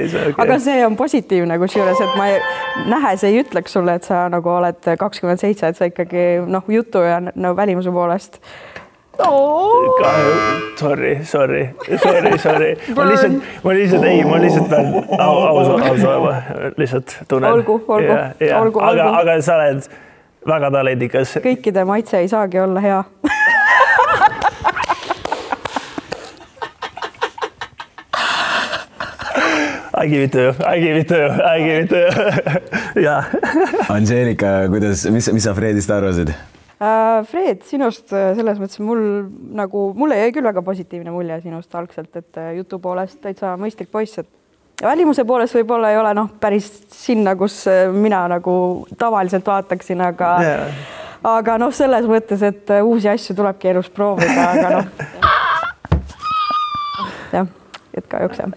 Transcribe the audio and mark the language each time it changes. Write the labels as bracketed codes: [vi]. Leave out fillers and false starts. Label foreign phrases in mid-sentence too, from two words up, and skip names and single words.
[et] Aga see on positiivne kusjuures, et ma nähes ei ütleks sulle, et sa nagu oled 27, et sa ikkagi jutu ja välimuse poolest. Sorry. Ma lihtsalt pean aus olema. Lihtsalt tunnen. Olgu. Aga sa oled väga talendikas. Kõikide maitse ei saagi olla hea. [en] I give it to you. [et] Ja. Angelika, mis sa Fredist arvasid? Fred, sinust selles mõttes mulle jäi küll väga positiivne mulje sinust algselt, et jutu poolest täitsa mõistlik poiss, et välimuse poolest võib-olla ei ole päris sinna, kus mina nagu tavaliselt vaataksin, aga selles mõttes, et uusi asju tulebki elus proovida, aga jah, et kahjuks jah.